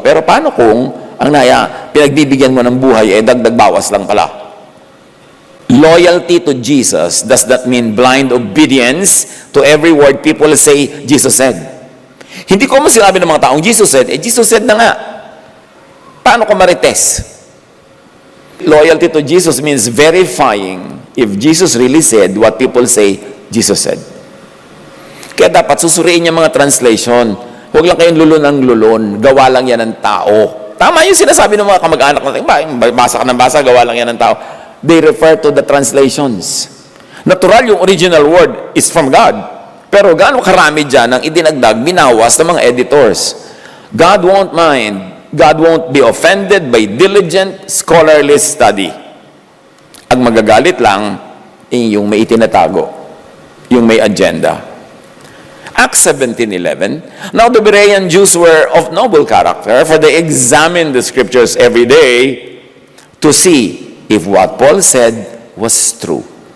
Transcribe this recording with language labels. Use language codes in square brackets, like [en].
[tl] Pero paano kung ang pinagbibigyan mo ng buhay, dagdag bawas lang pala? [en] Loyalty to Jesus does not mean blind obedience to every word people say Jesus said. [tl] Hindi ko mo sinabi ng mga taong [en] Jesus said, Jesus said [tl] na nga. Paano ko marites? [en] Loyalty to Jesus means verifying if Jesus really said what people say Jesus said. [tl] Kaya dapat susuriin niya mga translation. Huwag lang kayong lulon ng lulon. Gawa lang yan ng tao. Tama yung sinasabi ng mga kamag-anak natin, basa ka ng basa, gawa lang yan ng tao. [en] They refer to the translations. Natural, yung original word is from God. [tl] Pero gaano karami dyan ang idinagdag, binawas ng mga editors. [en] God won't mind. God won't be offended by diligent, scholarly study. [tl] Ang magagalit lang, yung may itinatago, yung may agenda. [en] Acts 17:11. Now the Berean Jews were of noble character, for they examined the Scriptures every day to see if what Paul said was true.